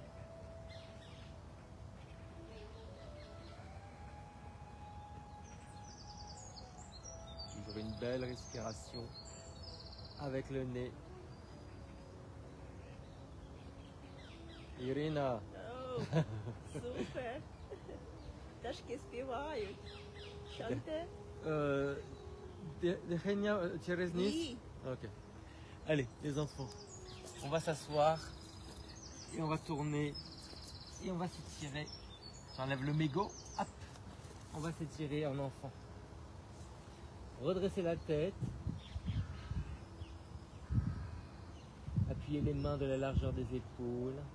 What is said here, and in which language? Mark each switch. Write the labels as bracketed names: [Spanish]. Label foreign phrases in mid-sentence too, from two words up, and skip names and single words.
[French] Toujours une belle respiration avec le nez. Irina. [Ukrainian] О, супер. Пташки співають. [French] Шанте. [Ukrainian] через низ. [French] Oui. Ok. Allez, les enfants, on va s'asseoir et on va tourner et on va s'étirer. J'enlève le mégot, hop, on va s'étirer en enfant. Redressez la tête. Appuyez les mains de la largeur des épaules.